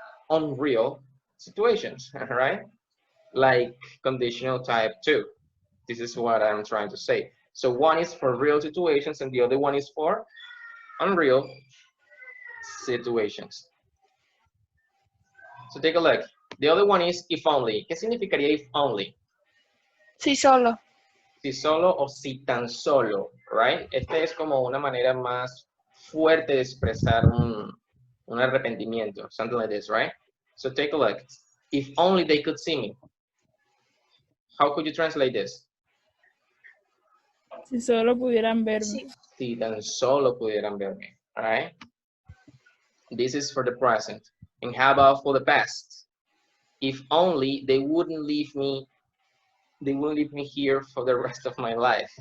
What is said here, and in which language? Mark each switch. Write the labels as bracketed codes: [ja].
[en] Unreal situations, right? Like conditional type 2. This is what I'm trying to say. So one is for real situations and the other one is for unreal situations. So take a look. The other one is if only. [es] ¿Qué significaría if only? Si solo. Si solo o si tan solo, right? Esta es como una manera más fuerte de expresar un arrepentimiento, [en] something like this, right? So take a look. If only they could see me. How could you translate this? [es] Si solo pudieran verme. Si tan solo pudieran verme, [en] all right? This is for the present. And how about for the past? If only they wouldn't leave me here for the rest of my life.